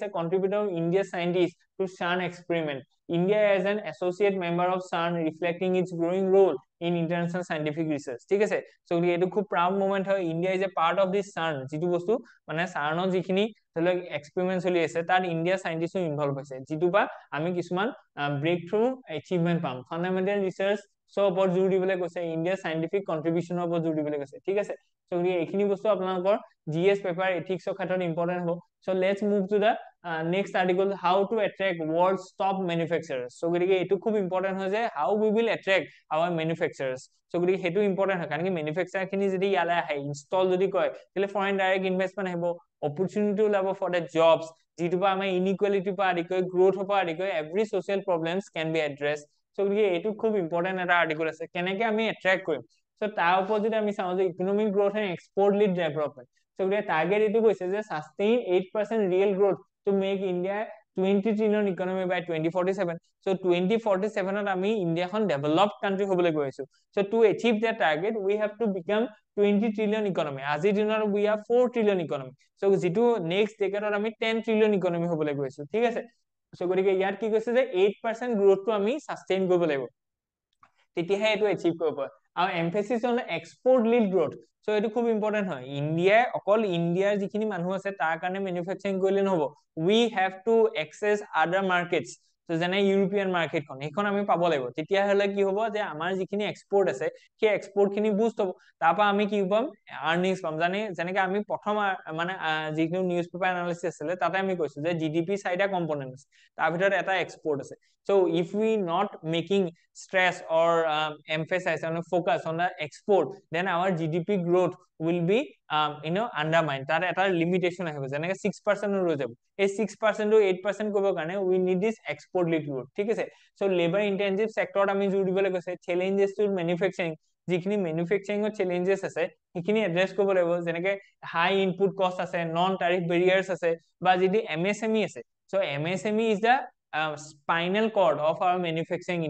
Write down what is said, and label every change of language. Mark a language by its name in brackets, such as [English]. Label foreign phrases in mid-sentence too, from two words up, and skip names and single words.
[English] Contributor India scientist to CERN experiment. India as an associate member of CERN reflecting its growing role in international scientific research, [Assamese] ঠিক আছে। সো এইটো খুব [English] proud moment [Assamese] হয়। [English] India is a part of this CERN, [Assamese] যিটো বস্তু মানে CERNত যিখিনি ধৰি লওক এক্সপেৰিমেন্ট চলি আছে তাত ইণ্ডিয়া সাইন্টিষ্টো ইনভলভ হৈছে, যিটো বা আমি কিছুমান [English] breakthrough achievement [Assamese] পাম। [English] fundamental research [Assamese] ওপৰত জোৰ দিবলৈ কৈছে, ইণ্ডিয়াৰ সাইন্টিফিক কন্ট্ৰিবিউচনৰ ওপৰত জোৰ দিবলৈ কৈছে, ঠিক আছে। সো এইখিনি বস্তু আপোনালোকৰ [English] GS paper [Assamese] এথিক্সৰ ক্ষেত্ৰত ইম্পৰ্টেন্ট হ'ব। [English] So let's move to the next article, how to attract world's top manufacturers. [Assamese] সো গতিকে এইটো খুব ইম্পৰ্টেন্ট হয় যে [English] how we will attract our manufacturers. [Assamese] সো গতিকে সেইটো ইম্পৰ্টেন্ট হয়, কাৰণ কি মেনুফেকচাৰ খিনি যদি ইয়ালৈ আহে ইনষ্টল যদি কৰে তেতিয়াহ'লে [English] foreign direct investment [Assamese] আহিব, অপৰচুনিটি ওলাব [English] for the jobs, [Assamese] যিটো পৰা আমাৰ ইনইকুৱেলিটিৰ পৰা আদি কৰি গ্ৰোথৰ পৰা আদি কৰি [English] every social problems can be address. [Assamese] সো গতিকে এইটো খুব ইম্পৰ্টেন্ট এটা আৰ্টিকল আছে, কেনেকে আমি এট্ৰেক্ট কৰিম। সো তাৰ ওপৰত যদি আমি চাওঁ যে [English] economic growth and export led development. [Assamese] সো গতিকে টাৰ্গেট এইটো কৈছে যে [English] sustain 8% real growth to make India 20 trillion economy by 2047. [Assamese] সো 2047ত আমি ইণ্ডিয়াখন [English] developed country [Assamese] হ'বলৈ গৈ আছো। [English] So to achieve that target we have to become 20 trillion economy. [Assamese] আজিৰ দিনত [English] we are 4 trillion economy. [Assamese] সো যিটো নেক্সট ডেকেডত আমি [English] 10 trillion economy [Assamese] হ'বলৈ গৈ আছো, ঠিক আছে। সো গতিকে ইয়াত কি কৈছে যে 8% গ্ৰোথটো আমি সাষ্টেইন কৰিব লাগিব, তেতিয়াহে এইটো এচিভ কৰিব পাৰে। [English] আৰু emphasis on export led growth. [Assamese] সো এইটো খুব ইম্পৰ্টেন্ট হয়। ইণ্ডিয়াই অকল ইণ্ডিয়াৰ যিখিনি মানুহ আছে তাৰ কাৰণে মেনুফেকচাৰিং কৰিলে নহ'ব, [English] we have to access other markets. [Assamese] যেনে ইউৰোপিয়ান মাৰ্কেটখন, সেইখন আমি পাব লাগিব, তেতিয়াহ'লে কি হ'ব যে আমাৰ যিখিনি এক্সপৰ্ট আছে সেই এক্সপৰ্ট খিনি বুষ্ট হ'ব, তাৰ পৰা আমি কি পাম? আৰ্নিংছ পাম। যেনেকে আমি প্ৰথম মানে যিখিনি [English] newspaper analysis [Assamese] আছিলে তাতে আমি কৈছো যে জিডিপি 4টা কম্পনেন্ট আছে, তাৰ ভিতৰত এটা এক্সপৰ্ট আছে। [English] So if we not making stress or emphasize and focus on the export, then our GDP growth will be undermined. [Assamese] তার এটা লিমিটেশন আহিব, যেনেকে 6% ৰৈ যাব। এই 6% টো 8% কৰিব কাৰণে [English] we need this export lead growth, [Assamese] ঠিক আছে। সো [English] labour intensive [Assamese] সেক্টৰত আমি জোৰ দিবলৈ কৈছে। [English] challenges to manufacturing, [Assamese] যিখিনি মেনুফেকচাৰিঙৰ চেলেঞ্জেছ আছে সেইখিনি এড্ৰেছ কৰিব লাগিব, যেনেকে [English] high input cost [Assamese] আছে, [English] non tariff barriers [Assamese] আছে, বা যদি এমএছএমই আছে। [English] So MSME is the spinal cord of our manufacturing industry.